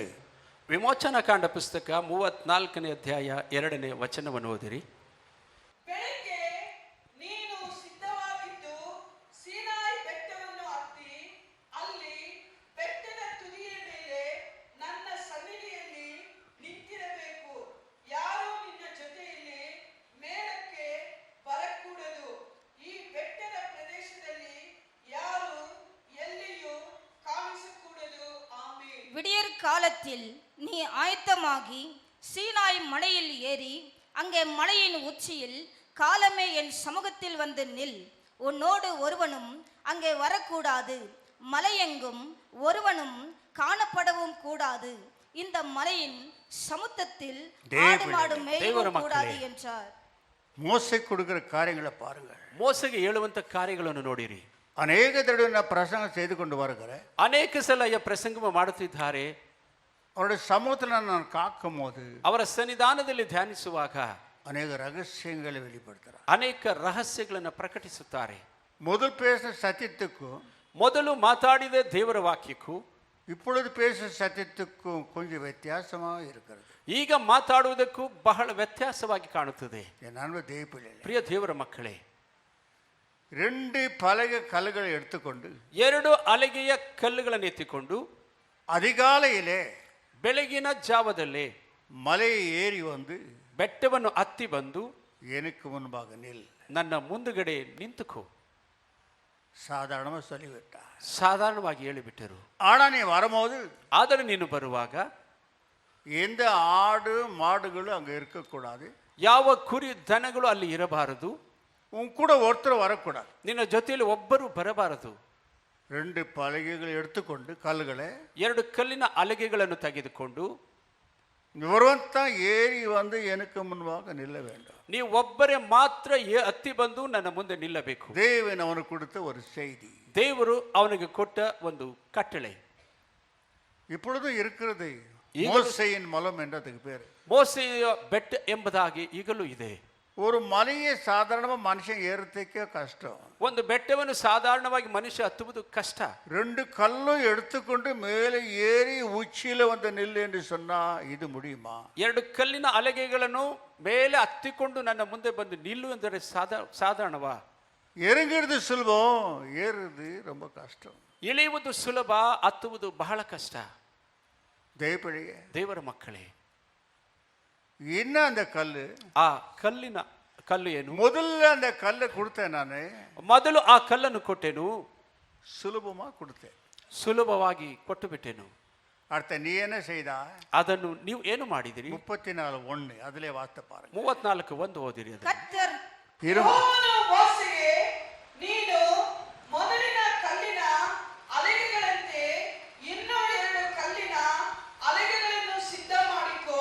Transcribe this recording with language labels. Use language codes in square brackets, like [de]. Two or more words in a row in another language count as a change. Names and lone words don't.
[kn] ವಿಮೋಚನಾ ಕಾಂಡ ಪುಸ್ತಕ 34ನೇ ಅಧ್ಯಾಯ 2ನೇ ವಚನವನ್ನು ಓದಿರಿ. ಬೆಳಗ್ಗೆ ನೀನು ಸಿದ್ಧವಾಗಿದ್ದು ಸೀನಾಯಿ ಬೆಟ್ಟವನ್ನು ಹತ್ತಿ ಅಲ್ಲಿ ಬೆಟ್ಟದ ತುದಿಯ ಮೇಲೆ ನನ್ನ ಸನ್ನಿಧಿಯಲ್ಲಿ ನಿಂತಿರಬೇಕು. ಯಾರೂ ನಿನ್ನ ಜೊತೆಯಲ್ಲಿ ಮೇಲಕ್ಕೆ ಬರಕೂಡದು. ಈ ಬೆಟ್ಟದ ಪ್ರದೇಶದಲ್ಲಿ ಯಾರು ಎಲ್ಲಿಯೂ ಕಾಣಿಸಕೂಡದು. ಆಮೆನ್. [ta] விடியற் காலத்தில் நீ ஆயத்தமாகி சீனாய் மலையில் ஏறி அங்கே மலையின் உச்சியில் காலமே என் சமூகத்தில் வந்து நில். உன்னோடு ஒருவனும் அங்கே வரக்கூடாது, மலையெங்கும் ஒருவனும் காணப்படவும் கூடாது. இந்த மலையின் சமுத்திரத்தில் ஆடு மாடு மேயவும் கூடாது என்றார். மோசே கொடுக்கிற காரியங்களை பாருங்கள். [kn] ಮೋಸೆಗೆ ಹೇಳುವಂತ ಕಾರ್ಯಗಳನ್ನು ನೋಡಿರಿ. [ta] அநேக தடவை நான் பிரசங்கம் செய்து கொண்டு வருகிறேன். [kn] ಅನೇಕ ಸಲ ಪ್ರಸಂಗ ಮಾಡುತ್ತಿದ್ದಾರೆ. [ta] அவருடைய சமூகத்தில் நான் காக்கும் போது [kn] ಅವರ ಸನ್ನಿಧಾನದಲ್ಲಿ ಧ್ಯಾನಿಸುವಾಗ [ta] அநேக ரகசியங்களை வெளிப்படுத்துறார். [kn] ಅನೇಕ ರಹಸ್ಯಗಳನ್ನು ಪ್ರಕಟಿಸುತ್ತಾರೆ. [ta] முதல் பேச சத்தியத்துக்கும் [kn] ಮೊದಲು ಮಾತಾಡಿದ ದೇವರ ವಾಕ್ಯಕ್ಕೂ [ta] இப்பொழுது பேச சத்தியத்துக்கும் கொஞ்சம் வித்தியாசமாக இருக்கிறது. [kn] ಈಗ ಮಾತಾಡುವುದಕ್ಕೂ ಬಹಳ ವ್ಯತ್ಯಾಸವಾಗಿ ಕಾಣುತ್ತದೆ. [ta] என் அன்பு தேவப்பிள்ளைகளே, [kn] ಪ್ರಿಯ ದೇವರ ಮಕ್ಕಳೇ, [ta] 2 பலகை கல்லுகளை எடுத்துக்கொண்டு [kn] 2 ಅಲಗೆಯ ಕಲ್ಲುಗಳನ್ನು ಎತ್ತಿಕೊಂಡು [ta] அதிகாலையிலே [kn] ಬೆಳಗಿನ ಜಾವದಲ್ಲೇ [ta] மலையை ஏறி வந்து [kn] ಬೆಟ್ಟವನ್ನು ಹತ್ತಿ ಬಂದು [ta] எனக்கு முன்பாக நில். [kn] ನನ್ನ ಮುಂದುಗಡೆ ನಿಂತುಕೋ. [ta] சாதாரணமாக சொல்லிவிட்டா. [kn] ಸಾಧಾರಣವಾಗಿ ಹೇಳಿಬಿಟ್ಟರು. [ta] ஆனா நீ வரும்போது [kn] ಆದರೆ ನೀನು ಬರುವಾಗ [ta] எந்த ஆடு மாடுகளும் அங்கே இருக்கக்கூடாது. [kn] ಯಾವ ಕುರಿ ದನಗಳು ಅಲ್ಲಿ ಇರಬಾರದು. [ta] உன் கூட ஒருத்தர் வரக்கூடாது. [kn] ನಿನ್ನ ಜೊತೆಯಲ್ಲಿ ಒಬ್ಬರು ಬರಬಾರದು. [ta] 2 பலகைகள் எடுத்துக்கொண்டு கல்லுகளை [kn] 2 ಕಲ್ಲಿನ ಅಲಗೆಗಳನ್ನು ತೆಗೆದುಕೊಂಡು [ta] ஒருவன் தான் ஏறி வந்து எனக்கு முன்பாக நில்ல வேண்டும். [kn] ನೀವು ಒಬ್ಬರೇ ಮಾತ್ರ ಹತ್ತಿ ಬಂದು ನನ್ನ ಮುಂದೆ ನಿಲ್ಲಬೇಕು. [ta] தேவன் அவனுக்கு கொடுத்த ஒரு செய்தி. [kn] ದೇವರು ಅವನಿಗೆ ಕೊಟ್ಟ ಒಂದು ಕಟ್ಟಳೆ [ta] இப்பொழுதும் இருக்கிறது. மோசேயின் மலம் என்றதுக்கு பேர். [kn] ಮೋಸೆಯ ಬೆಟ್ಟ ಎಂಬುದಾಗಿ ಈಗಲೂ ಇದೆ. [ta] ஒரு மலையை சாதாரணமாக மனுஷன் ஏறத்துக்கே கஷ்டம். [kn] ಒಂದು ಬೆಟ್ಟವನ್ನು ಸಾಧಾರಣವಾಗಿ ಮನುಷ್ಯ ಹತ್ತುವುದು ಕಷ್ಟ. [ta] 2 கல்லும் எடுத்துக்கொண்டு மேலே ஏறி உச்சியில வந்து நில்லு என்று சொன்னா இது முடியுமா? [kn] 2 ಕಲ್ಲಿನ ಅಲಗೆಗಳನ್ನು ಮೇಲೆ ಹತ್ತಿಕೊಂಡು ನನ್ನ ಮುಂದೆ ಬಂದು ನಿಲ್ಲು ಎಂದರೆ ಸಾಧಾರಣವಾ? [ta] இறங்குறது சுலபம், ஏறுறது ரொம்ப கஷ்டம். [kn] ಇಳಿಯುವುದು ಸುಲಭ, ಹತ್ತುವುದು ಬಹಳ ಕಷ್ಟ. [ta] தேவப்பிள்ளையே, [kn] ದೇವರ ಮಕ್ಕಳೇ, [ta] என்ன அந்த கல்லு? [kn] ಆ ಕಲ್ಲು ಏನು? [ta] முதல்ல அந்த கல்லை கொடுத்தேன் நானு. [kn] ಮೊದಲು ಆ ಕಲ್ಲನ್ನು ಕೊಟ್ಟೆನು, [ta] சுலபமா கொடுத்தேன், [kn] ಸುಲಭವಾಗಿ ಕೊಟ್ಟು ಬಿಟ್ಟೆನು. [ta] அடுத்த நீ என்ன செய்தா? [kn] ಅದನ್ನು ನೀವು ಏನು ಮಾಡಿದಿರಿ? [ta] 34:1 அதிலே வார்த்தை பாருங்க. [kn] 34:1 ಓದಿರಿ. ಅದು [ta] கர்த்தர் [kn] ಯೆಹೋವನು ಮೋಸೆಗೆ, ನೀನು ಮೊದಲಿನ ಕಲ್ಲಿನ ಅಲಗೆಗಳಂತೆ ಇನ್ನೂ 2 ಕಲ್ಲಿನ ಅಲಗೆಗಳನ್ನು ಸಿದ್ಧ ಮಾಡಿಕೋ.